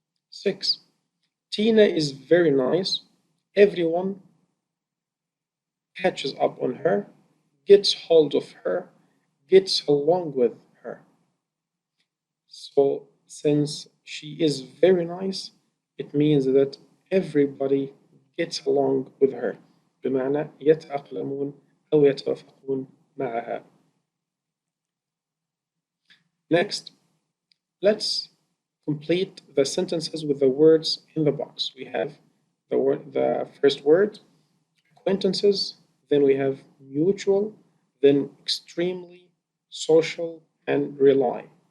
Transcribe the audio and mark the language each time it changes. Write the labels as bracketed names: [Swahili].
[English] 6, Tina is very nice. Everyone catches up on her, gets hold of her, gets along with her. So since she is very nice, it means that everybody gets along with her. [Arabic] بمعنى يتأقلمون أو يتوافقون معها. [English] Next, let's complete the sentences with the words in the box. We have the first word, acquaintances, then we have mutual, then extremely, social, and rely.